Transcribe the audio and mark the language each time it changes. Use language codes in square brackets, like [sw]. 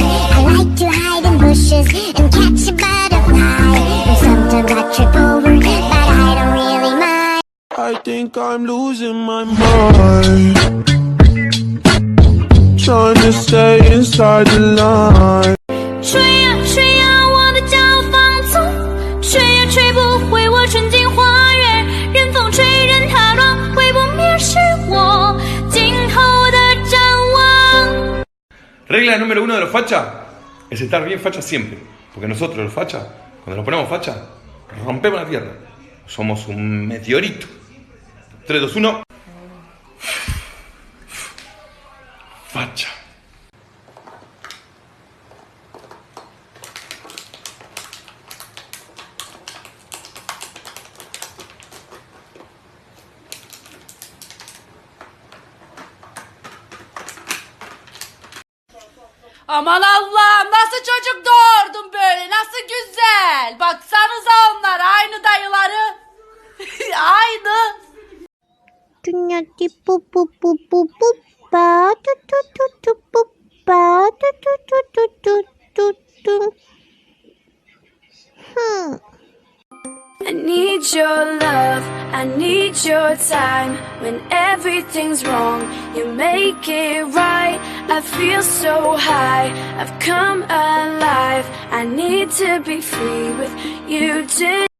[en] I like to hide in bushes and catch a butterfly, and sometimes I trip over, but I don't really mind. I think I'm losing my mind, trying to stay inside the line. [zh] 吹呀吹呀，我的骄傲放纵，吹也吹不回我纯净花园。任风吹，任它乱，会不灭是我今后的展望。 [es] Regla número 1 de los fachas es estar bien facha siempre. Porque nosotros los fachas, cuando nos ponemos facha, rompemos la tierra. Somos un meteorito. 3, 2, 1. Facha. [tr] Aman Allah'ım, nasıl çocuk doğurdun böyle, nasıl güzel. Baksanıza onlar aynı dayıları. Aynı. Dünya di bu bu bu bu bu ba tu tu tu tu bu ba tu tu tu tu tu tu tu. [en] I need your love, I need your time. When everything's wrong, you make it right. I feel so high, I've come alive. I need to be free with you too.